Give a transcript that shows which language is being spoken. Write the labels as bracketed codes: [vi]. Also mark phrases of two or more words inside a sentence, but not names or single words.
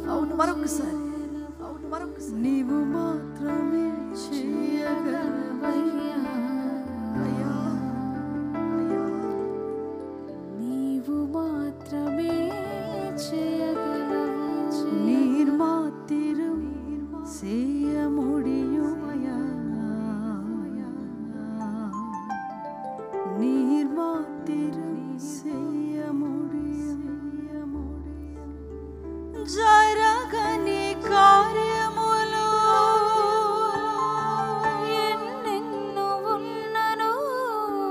[te] అవును, మరొకసారి, అవును మరొకసారి. నీవు మాత్రమే చేయగలవయ్యా, నీవు మాత్రమే చేయగలవు. [ta] நீர் மாத்திரம் செய்ய முடியுமையா, நீர் மாத்திரம் செய்ய முடியும். [te] జరగని కార్యములు ఎన్నెన్నో ఉన్నను,